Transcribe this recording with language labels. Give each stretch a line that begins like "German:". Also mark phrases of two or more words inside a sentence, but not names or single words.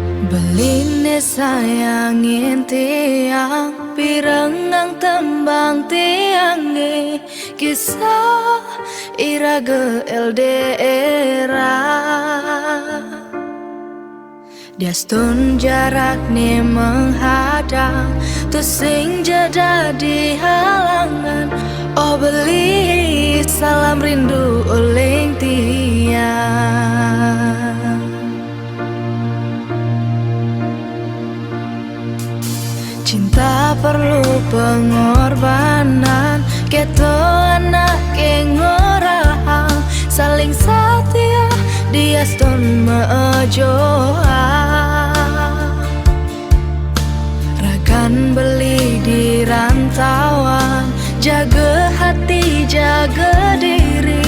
Balinese: Beline sayangin tiang, pirengang tembang tiange, kisah iraga LDR. Diastun
Indonesian: jarak nih menghadang,
Balinese: tuh sing jadi halangan. Oh beli salam rindu uling tiang.
Indonesian: Cinta perlu pengorbanan,
Balinese: keto anak ngorahang, saling setia diastun mejoa. Ragan beli
Indonesian: di rantauan, jaga hati jaga diri.